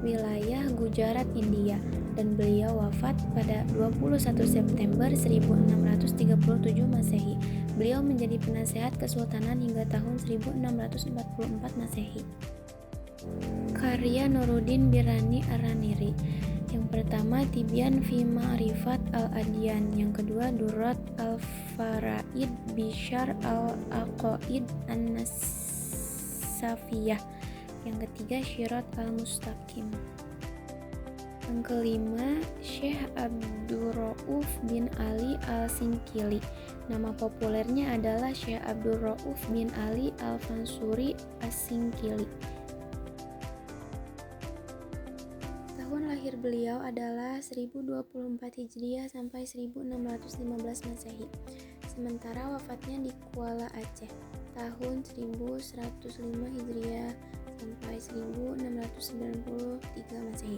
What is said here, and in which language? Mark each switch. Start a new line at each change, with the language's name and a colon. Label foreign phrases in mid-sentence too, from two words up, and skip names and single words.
Indonesian: wilayah Gujarat, India, dan beliau wafat pada 21 September 1637 Masehi. Beliau menjadi penasehat kesultanan hingga tahun 1644 Masehi. Karya Nuruddin Birani Ar-Raniri. Yang pertama Tibyan fi Ma'rifat al-Adyan, yang kedua Durrat al-Faraid Bishar al-Aqaid an-Nasafiyah, yang ketiga Syirat al-Mustaqim. Yang kelima Syekh Abdurrauf bin Ali al-Sinkili. Nama populernya adalah Syekh Abdurrauf bin Ali al-Fansuri as-Sinkili. Tahun lahir beliau adalah 1024 Hijriah sampai 1615 Masehi. Sementara wafatnya di Kuala Aceh tahun 1105 Hijriah sampai 1693 Masehi.